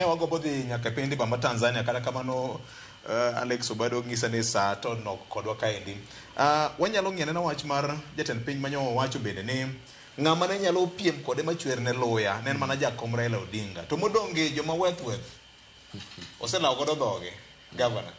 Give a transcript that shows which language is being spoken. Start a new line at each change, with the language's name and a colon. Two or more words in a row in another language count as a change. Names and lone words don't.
Luo (Kenya and Tanzania): Wago bodhi nyaka pindi bamba Tanzania kata kamano Alex Obado ngisa ni sa to nok kodwa kaendi. Wanyalo ng'ene na wach mar jatend piny manyo wacho bende ni ng'ama ne nyalo piem kode machwer ne luya nen mana jakom Raila Odinga to modonge joma weth oselawo godo dhoge governor